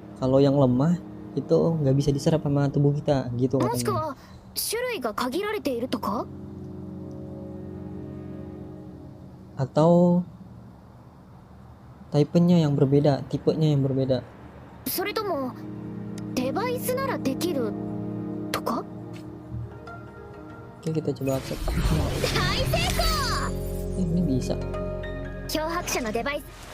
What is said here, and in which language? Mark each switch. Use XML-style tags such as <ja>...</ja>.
<id>Kalau yang lemah itu nggak bisa diserap sama tubuh kita gitu</id> <ja>もしく</ja> <id>katanya.</id> <ja>は種類が限られているとか？</ja> <id>Atau tipenya yang berbeda, tipenya yang berbeda.</id> <ja>それともデバイスならできるとか？</ja> <id>Oke, kita coba accept.</id> <ja>大成功！</ja> <id>Ini bisa.</id> <ja>漂白者のデバイス。</ja>